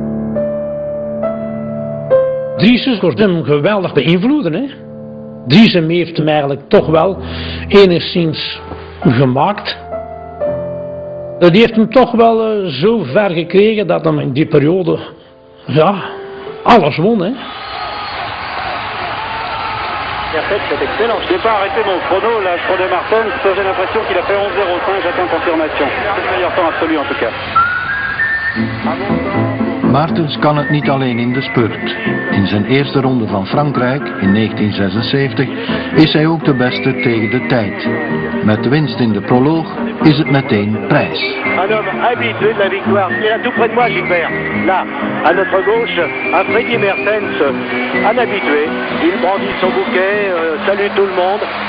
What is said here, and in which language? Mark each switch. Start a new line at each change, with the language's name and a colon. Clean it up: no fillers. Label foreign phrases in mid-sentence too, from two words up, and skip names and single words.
Dutch: Driessen kon hem geweldig beïnvloeden. Hè? Driessen heeft hem eigenlijk toch wel enigszins gemaakt. Die heeft hem toch wel zo ver gekregen dat hij in die periode alles won. Hè?
French: C'est excellent. Je n'ai pas arrêté mon chrono, là, je prenais Martens, j'ai l'impression qu'il a fait 11:05, j'attends confirmation. C'est le meilleur temps absolu en tout cas.
Dutch: Maartens kan het niet alleen in de spurt. In zijn eerste ronde van Frankrijk in 1976 is hij ook de beste tegen de tijd. Met de winst in de proloog is het meteen prijs.
French: Un homme habitué de la victoire. Il est là tout près de moi, Gilbert. Là, à notre gauche, un Freddy Maartens, un habitué. Il brandit son bouquet, salue tout le monde.